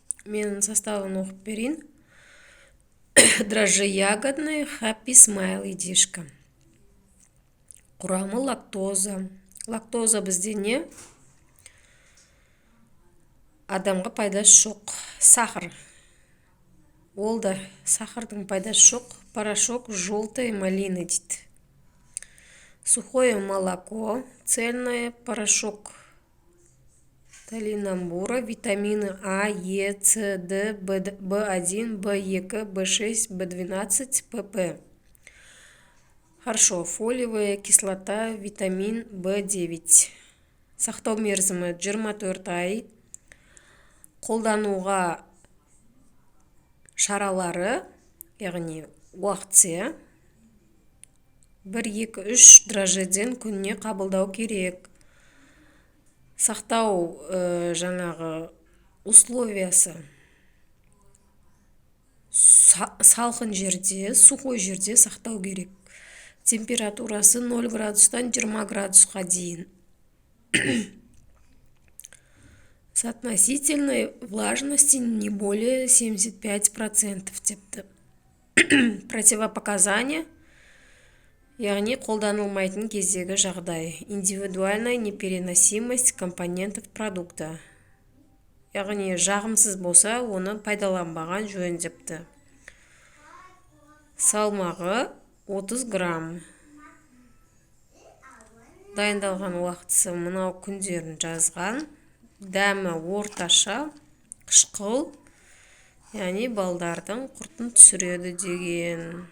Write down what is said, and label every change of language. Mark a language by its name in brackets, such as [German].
[Kazakh] Менің составын оқып берейін. [Russian] Дрожжи ягодные, [English] happy smile [Kazakh] едишка. Құрамы лактоза. Лактоза бізде не? Адамға пайдасы жоқ. [Russian] Сахар. [Kazakh] Ол да сахардың пайдасы жоқ. [Russian] Порошок желтой малины [Kazakh] дейді. [Russian] Сухое молоко, цельное, порошок толинамбура, витамины А, Е, С, Д, В1, В2, В6, В12, ПП. Хорошо, фолиевая кислота, витамин В9. [Kazakh] Сақтау мерзімі 24 ай. Қолдануға шаралары, яғни уақытсы 1-2-3 дрожжеден күніне қабылдау керек. Сақтау жаңағы условиясы салқын жерде, [Russian] сухой [Kazakh] жерде сақтау керек. Температурасы 0 градустан 20 градусқа дейін. [Russian] Соотносительной влажности не более 75% [Kazakh] депті. [Russian] Противопоказания, [Kazakh] яғни қолданылмайтын кездегі жағдай. [Russian] Индивидуальная непереносимость компонентов продукта. [Kazakh] Яғни жағымсыз болса, оны пайдаланбаған жөн депті. Салмағы 30 грамм. Дайындалған уақытысы мынау күндерін жазған. Дәмі орташа, қышқыл, яғни балдардың құртын түсіреді деген.